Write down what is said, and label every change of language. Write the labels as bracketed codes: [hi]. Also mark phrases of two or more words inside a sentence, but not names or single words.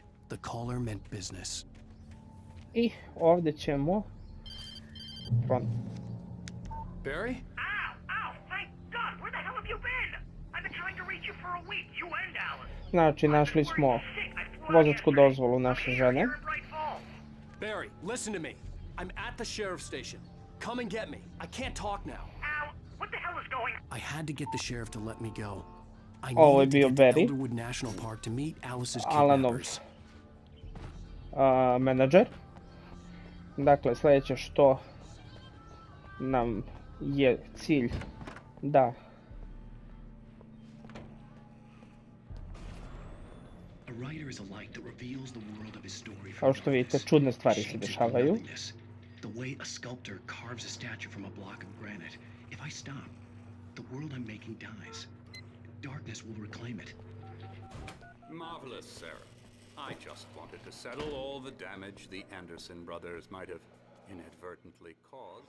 [en] The caller meant business. [bs] I ovdje ćemo [en] Barry? Ow! Ow! Thank God! Where the hell have you been? I've been trying to reach you for a week. You and Alice. [bs] Znači, našli smo vozačku dozvolu naše žene. [en] Barry, listen to me. I'm at the sheriff's station. Come and get me. I can't talk now. Ow! What the hell is going on? I had to get the sheriff to let me go. I [bs] Ovo je [en] needed to [bs] bio [en] get to Barry. Elderwood National Park to meet Alice's [bs] Alanov [en] kidnappers. [bs] menadžer. Dakle, sljedeće što nam je cilj da kao što vidite, čudne stvari se dešavaju. [en] The way a sculptor carves a statue from a block of granite. If I stop, the world I'm making dies. Darkness will reclaim it. Marvelous, Sarah. I just wanted to settle all the damage the Anderson brothers might have inadvertently caused.